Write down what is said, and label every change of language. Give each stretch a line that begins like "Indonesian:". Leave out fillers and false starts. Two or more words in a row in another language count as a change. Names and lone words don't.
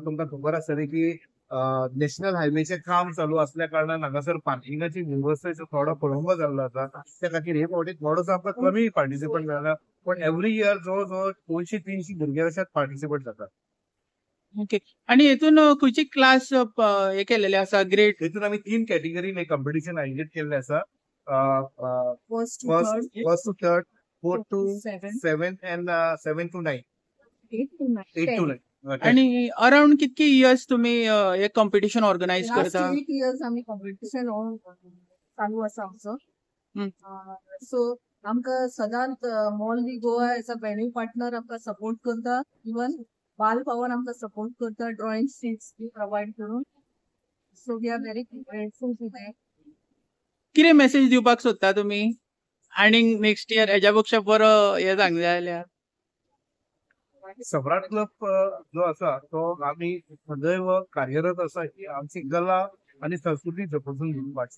Konkani: तुमकां खबर आसतली की नॅशनल हायवेचें काम चालू असल्या कारणान हांगासर पार्किंगाची वेवस्थेचो थोडो खोळंबो जाल्लो आसा. त्या खातीर हे फावटी थोडोसो आमकां कमी पार्टिसिपंट मेळ्ळा. पण
English: every year
Konkani: जवळ 200-300 भुरगे अशेच पार्टिसिपेट जातात. ओके. आणि हेतून खंयची क्लास हे केलेले आसा ग्रेड? हेतून आमी 3 कॅटेगरीन हे कॉम्पिटिशन आयोजीत केल्लें आसा.
English: First to फर्स्ट third, to third, 4th to seventh, 7th and 7th to 9th, 8 to 9, 8 to 9.
Marathi: आणि अराउंड कितके इयर्स तुम्ही हे कॉम्पिटिशन ऑर्गनायज
English: Last
Marathi: करता?
Konkani: 8 years आम्ही कॉम्पिटिशन चालू आसा आमचो. हं. सो आमकां सदांच मॉल दी गोवा
English: as a venue partner
Konkani: आमकां सपोर्ट करता. इवन बाल भवन आमकां सपोर्ट करता ड्रॉइंग सीट्स प्रोवाइड करून.
English: So we are very grateful to that.
Konkani: कितें मेसेज दिवपाक सोदता तुमी? आणि
English: next year
Konkani: हेच्या पेक्षा बरो हे सांगले जाल्यार? सम्राट क्लब जो आसा तो आमी सदैव कार्यरत आसा की आमची कला आणि संस्कृती जपोसून घेवपाची.